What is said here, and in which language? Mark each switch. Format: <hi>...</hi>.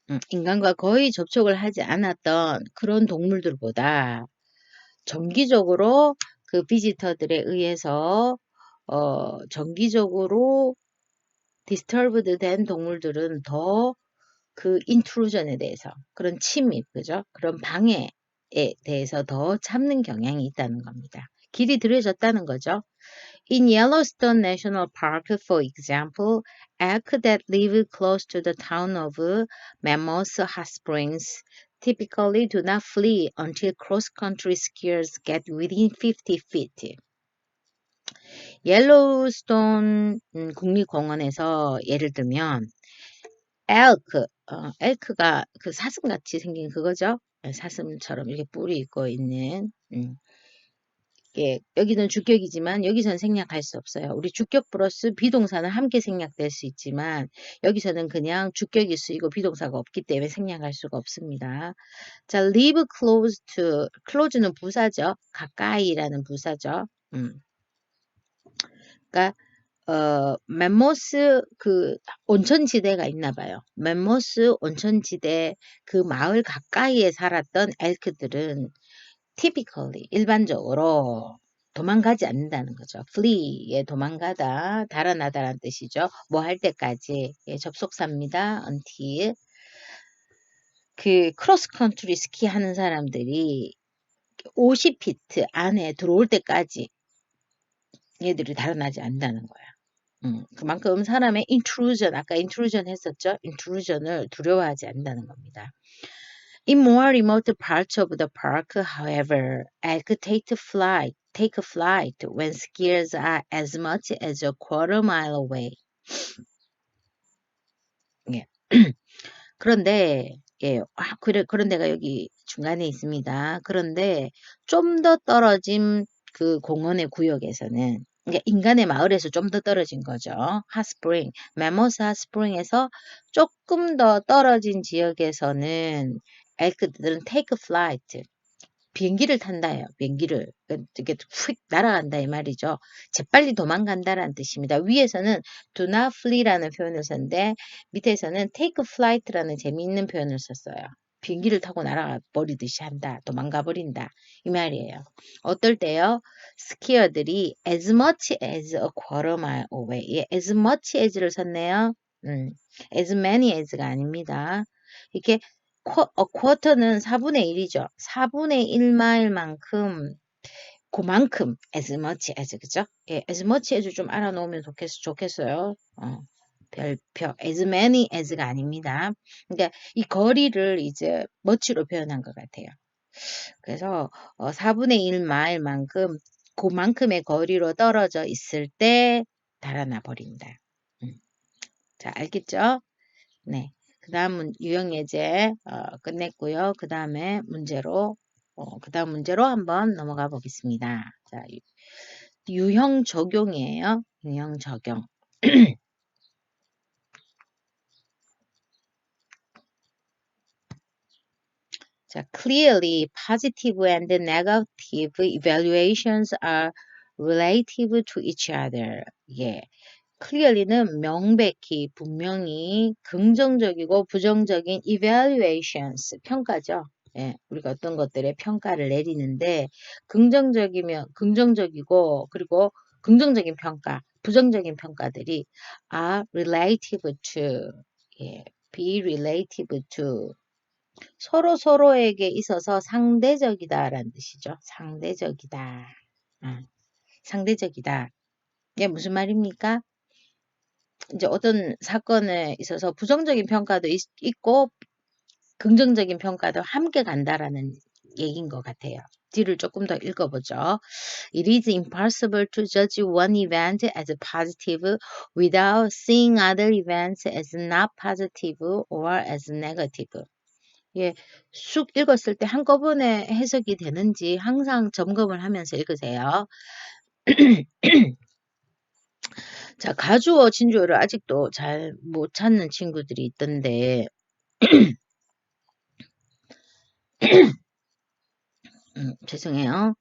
<ko>인간과 거의 접촉을 하지 않았던 그런 동물들보다 정기적으로 그 비지터들에 의해서 정기적으로 디스터브드 된 동물들은 더 그 인트루전에 대해서 그런 침입, 그죠? 그런 방해, 대해서 더 참는 경향이 있다는 겁니다. 길이 들여졌다는 거죠.</ko> <en>In Yellowstone National Park, for example, elk that live close to the town of Mammoth Hot Springs typically do not flee until cross-country skiers get within 50 feet.</en> <ko>옐로우스톤 국립공원에서 예를 들면 엘크가 그 사슴같이 생긴 그거죠. 사슴처럼 이렇게 뿔이 있고 있는 여기는 주격이지만 여기서는 생략할 수 없어요. 우리 주격 플러스 비동사는 함께 생략될 수 있지만 여기서는 그냥 주격이 쓰이고 비동사가 없기 때문에 생략할 수가 없습니다. 자,</ko> <en>live close to,</en> <ko>close는 부사죠. 가까이라는 부사죠. 그러니까 맘모스 그 온천지대가 있나 봐요. 맘모스 온천지대 그 마을 가까이에 살았던 엘크들은 typically 일반적으로 도망가지 않는다는 거죠. flee에 도망가다, 달아나다라는 뜻이죠. 뭐 할 때까지 접속사입니다. until 그 크로스 컨트리 스키 하는 사람들이 50피트 안에 들어올 때까지 얘들이 달아나지 않는다는 거야. 그만큼 사람의 intrusion, 아까 intrusion 했었죠? intrusion을 두려워하지 않는다는 겁니다.</ko> <en>In more remote parts of the park, however, elk take flight when skiers are as much as a quarter mile away.</en> <ko>예. 그런데 그런 데가 여기 중간에 있습니다. 그런데 좀 더 떨어진 그 공원의 구역에서는 그러니까 인간의 마을에서 좀 더 떨어진 거죠. 핫스프링, 메모스 핫스프링에서 조금 더 떨어진 지역에서는 엘크들은</ko> <en>take flight,</en> <ko>비행기를 탄다예요. 비행기를 이렇게 휙 날아간다 이 말이죠. 재빨리 도망간다라는 뜻입니다. 위에서는</ko> <en>do not flee</en> <ko>라는 표현을 썼는데 밑에서는</ko> <en>take flight</en> <ko>라는 재미있는 표현을 썼어요. 비행기를 타고 날아가 버리듯이 한다. 도망가 버린다. 이 말이에요. 어떨 때요? 스키어들이</ko> <en>as much as a quarter mile away.</en> <ko>예,</ko> <en>as much as</en> <ko>를 썼네요.</ko> <en>as many as</en> <ko>가 아닙니다. 이렇게 쿼터는 4분의 1이죠. 4분의 1마일만큼 그만큼</ko> <en>as much as</en> <ko>그죠? 예,</ko> <en>as much as</en> <ko>좀 알아놓으면 좋겠어요. 별표</ko> <en>as many as</en> <ko>가 아닙니다. 그러니까 이 거리를 이제 much로 표현한 것 같아요. 그래서 4분의 1마일만큼 그만큼의 거리로 떨어져 있을 때 달아나 버린다. 자, 알겠죠? 네. 그 다음 유형예제 끝냈고요. 그 다음에 그 다음 문제로 한번 넘어가 보겠습니다. 자, 유형 적용이에요. 유형 적용.</ko> <en>자, clearly positive and negative evaluations are relative to each other.</en> <ko>예. clearly는 명백히, 분명히 긍정적이고 부정적인 evaluations, 평가죠. 예, 우리가 어떤 것들의 평가를 내리는데 긍정적이고 그리고 긍정적인 평가, 부정적인 평가들이</ko> <en>are relative to,</en> <ko>예,</ko> <en>be relative to</en> <ko>서로에게 있어서 상대적이다라는 뜻이죠. 상대적이다. 상대적이다. 이게 무슨 말입니까? 이제 어떤 사건에 있어서 부정적인 평가도 있고 긍정적인 평가도 함께 간다라는 얘기인 것 같아요. 뒤를 조금 더 읽어보죠.</ko> <en>It is impossible to judge one event as positive without seeing other events as not positive or as negative.</en> <ko>예, 쑥 읽었을 때 한꺼번에 해석이 되는지 항상 점검을 하면서 읽으세요. 자, 가주어 진주어를 아직도 잘 못 찾는 친구들이 있던데, 죄송해요.</ko>